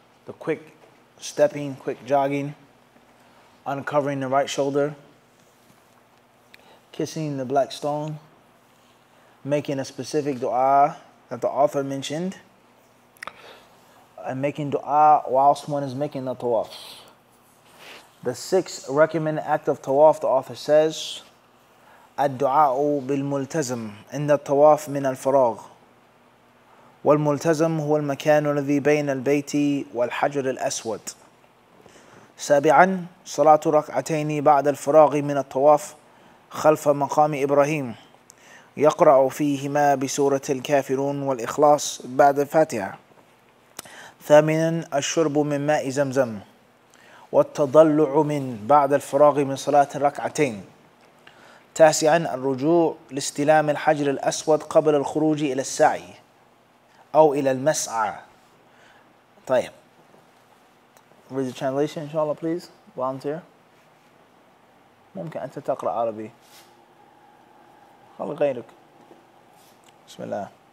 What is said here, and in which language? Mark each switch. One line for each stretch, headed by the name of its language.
English: The quick stepping, quick jogging, uncovering the right shoulder, kissing the black stone, making a specific dua that the author mentioned, and making dua whilst one is making the tawaf. The 6th recommended act of tawaf, the author says,
Arabic: الدعاء بالملتزم عند الطواف من الفراغ والملتزم هو المكان الذي بين البيت والحجر الأسود. 7 صلاة ركعتين بعد الفراغ من الطواف خلف مقام إبراهيم يقرأ فيهما بسورة الكافرون والإخلاص بعد الفاتحة. 8 الشرب من ماء زمزم والتضلع من بعد الفراغ من صلاة الركعتين. 9 الرجوع لاستلام الحجر الأسود قبل الخروج إلى السعي أو إلى المسعى. طيب.
English: Read the translation inshallah please. Volunteer.
Arabic: ممكن أنت تقرأ عربي. خلي غيرك. بسم الله.